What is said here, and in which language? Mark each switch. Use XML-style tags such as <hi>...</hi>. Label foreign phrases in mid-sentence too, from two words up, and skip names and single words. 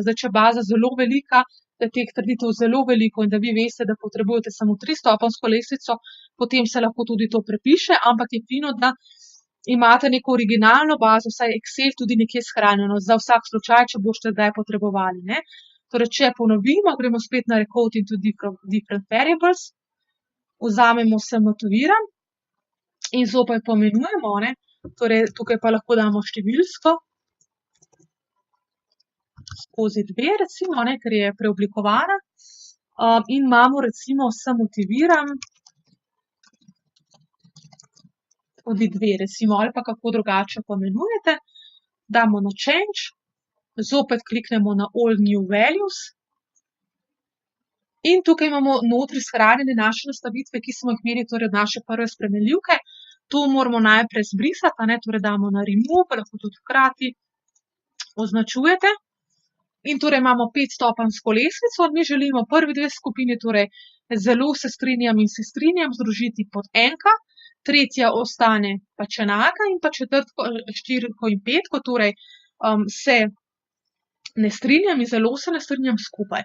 <sl>Zdaj, če je baza zelo velika, da je teh trditev zelo veliko in da vi veste, da potrebujete samo 3-stopenjsko lestvico, potem se lahko tudi to prepiše, ampak je fino, da imate neko originalno bazo, vsaj Excel tudi nekje shranjeno za vsak slučaj, če boste kdaj potrebovali, ne. Torej, če ponovimo, gremo spet na</sl> <en>Recode into different variables,</en> <sl>vzamemo se motiviram in zopet poimenujemo, ne, torej tukaj pa lahko damo številsko skozi 2 recimo, ne, ker je preoblikovana, in imamo recimo se motiviram tudi 2 recimo, ali pa kako drugače poimenujete, damo na change, zopet kliknemo na</sl> <en>all new values</en> <sl>in tukaj imamo notri shranjene naše nastavitve, ki smo jih imeli torej od naše prve spremenljivke. To moramo najprej zbrisati, a ne, torej damo na remove, lahko tudi hkrati označujete. In torej imamo 5-stopenjsko lestvico, mi želimo prvi 2 skupini, torej zelo se strinjam in se strinjam, združiti pod enka, tretja ostane pač enaka in pa četrtko, 4 in 5, torej se ne strinjam in zelo se ne strinjam skupaj.</sl>